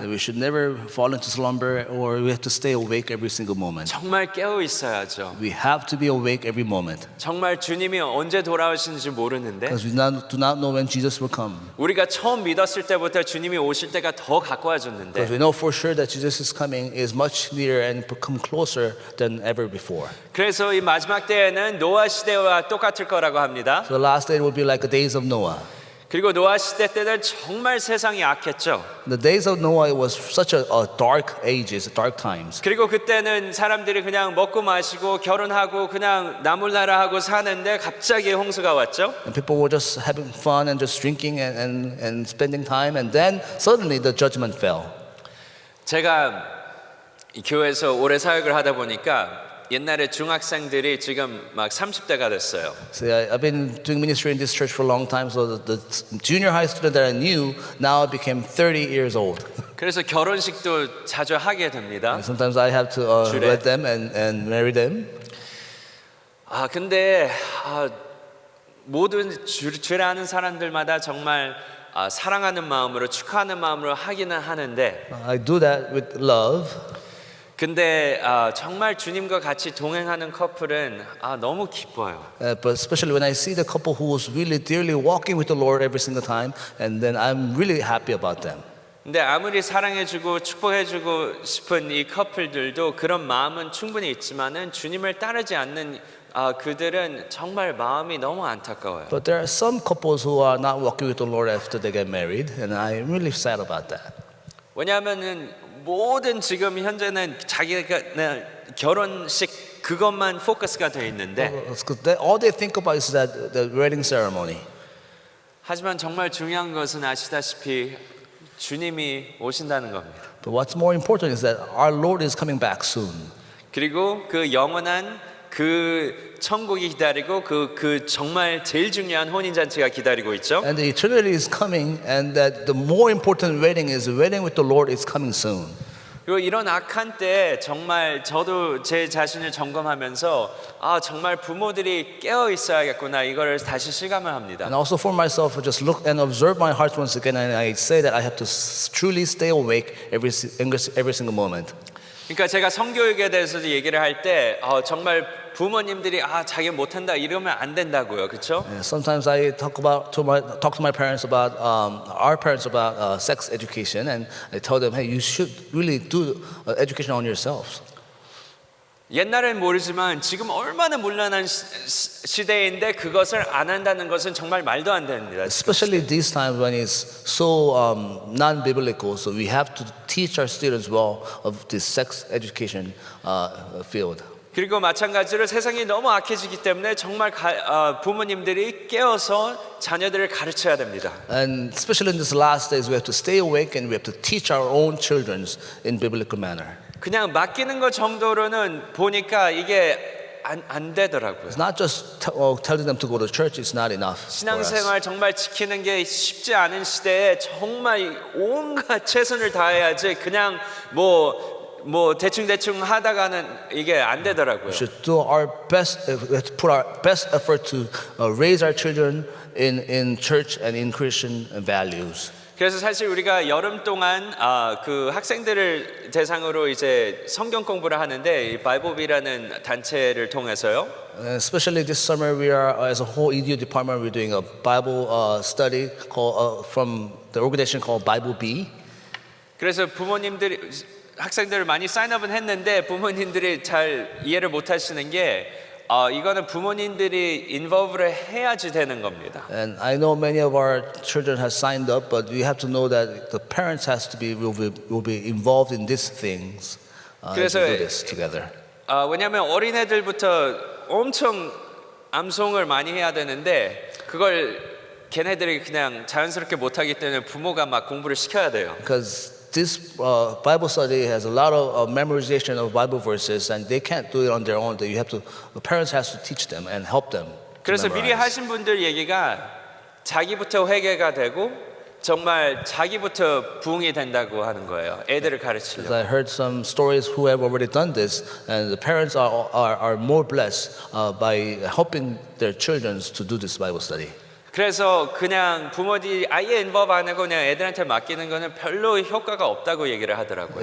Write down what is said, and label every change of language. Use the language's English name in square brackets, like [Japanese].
[English] We should never fall into slumber, or we have to stay awake every single moment. [Korean] 정말 깨어 있어야죠. [English] We have to be awake every moment, [Korean] 정말 주님이 언제 돌아오시는지 모르는데 [English] because we do not know when Jesus will come. [Korean] 우리가 처음 믿었을 때부터 주님이 오실 때가 더 가까워 [English] Because [Korean] 졌는데 [English] we know for sure that Jesus is coming is much nearer and become closer than ever before. [Korean] 그래서 이 마지막 때에는 노아 시대와 똑같을 거라고 합니다. [English] So the last day will be like the days of Noah. [Korean] 그리고 노아 시대 때는 정말 세상이 악했죠. [English] The days of Noah it was such a dark ages, dark times. [Korean] 그리고 그때는 사람들이 그냥 먹고 마시고 결혼하고 그냥 나몰라라 하고 사는데 갑자기 홍수가 왔죠. [English] And people were just having fun and just drinking and spending time, and then suddenly the judgment fell. [Korean] 제가 이 교회에서 오래 사역을 하다 보니까 옛날에 중학생들이 지금 막 30대가 됐어요. [English] So I've been doing ministry in this church for a long time, so the junior high student that I knew now became 30 years old. [Korean] 그래서 결혼식도 자주 하게 됩니다. [English] Sometimes I have to wed them and marry them. [Korean] 근데 모든 주를 아는 사람들마다 정말 사랑하는 마음으로 축하하는 마음으로 하기는 하는데 [English] I do that with love. [Korean] 근데 정말 주님과 같이 동행하는 커플은 너무 기뻐요. [English] But especially when I see the couple who was really dearly walking with the Lord every single time, and then I'm really happy about them. [Korean] 근데 아무리 사랑해주고 축복해주고 싶은 이 커플들도 그런 마음은 충분히 있지만은 주님을 따르지 않는 그들은 정말 마음이 너무 안타까워요. [English] But there are some couples who are not walking with the Lord after they get married, and I'm really sad about that. [Korean] 왜냐하면은 모든 지금 현재는 자기가 결혼식 그것만 포커스가 돼 있는데 [English] All they think about is that the wedding ceremony. [Korean] 하지만 정말 중요한 것은 아시다시피 주님이 오신다는 겁니다. [English] But what's more important is that our Lord is coming back soon. [Korean] 그리고 그 영원한 그 천국이 기다리고 그 정말 제일 중요한 혼인 잔치가 기다리고 있죠. [English] And the eternity is coming, and that the more important wedding is the wedding with the Lord is coming soon. [Korean] 그리고 이런 악한 때 정말 저도 제 자신을 점검하면서 정말 부모들이 깨어 있어야겠구나 이거를 다시 실감을 합니다. [English] And also for myself, I just look and observe my heart once again, and I say that I have to truly stay awake every single moment. [Korean] 그러니까 제가 성교육에 대해서도 얘기를 할 때 정말 부모님들이 자기 못한다 이러면 안 된다고요, 그렇죠? [English] Sometimes I talk to my parents about our parents about sex education, and I tell them, hey, you should really do education on yourselves. [Korean] 옛날엔 모르지만 지금 얼마나 문란한 시대인데 그것을 안 한다는 것은 정말 말도 안 됩니다. [English] Especially these times when it's so non-biblical, so we have to teach our students well of this sex education field. [Korean] 그리고 마찬가지로 세상이 너무 악해지기 때문에 정말 부모님들이 깨어서 자녀들을 가르쳐야 됩니다. [English] And especially in these last days, we have to stay awake and we have to teach our own children in biblical manner. [Korean] 그냥 맡기는 것 정도로는 보니까 이게 안 되더라고요. [English] It's not just telling them to go to church; it's not enough. for us. [Korean] 신앙생활 정말 지키는 게 쉽지 않은 시대에 정말 온갖 최선을 다해야지 그냥 뭐 대충 하다가는 이게 안 되더라고요. [English] We should do our best, put our best effort to raise our children in church and in Christian values. [Korean] 그래서 사실 우리가 여름 동안 그 학생들을 대상으로 이제 성경 공부를 하는데 이 바이블비라는 단체를 통해서요. [English] Especially this summer, we are as a whole EDU department, we're doing a Bible study called from the organization called Bible B. [Korean] 그래서 부모님들이 학생들을 많이 사인업은 했는데 부모님들이 잘 이해를 못 하시는 게 이거는 부모님들이 인볼브를 해야지 되는 겁니다. [English] And I know many of our children have signed up, but we have to know that the parents will be involved in these things. [Korean] 그래서 [English] to do this together. [Korean] 왜냐하면 어린애들부터 엄청 암송을 많이 해야 되는데 그걸 걔네들이 그냥 자연스럽게 못하기 때문에 부모가 막 공부를 시켜야 돼요. [English] Because this Bible study has a lot of memorization of Bible verses, and they can't do it on their own. The parents has to teach them and help them. [Korean] 그래서 미리 하신 분들 얘기가 자기부터 회개가 되고 정말 자기부터 부흥이 된다고 하는 거예요. 애들을 가르치려고. [English] I heard some stories who have already done this, and the parents are more blessed by helping their children to do this Bible study. [Korean] 그래서 그냥 부모들이 아예 인volve 안 하고 그냥 애들한테 맡기는 거는 별로 효과가 없다고 얘기를 하더라고요.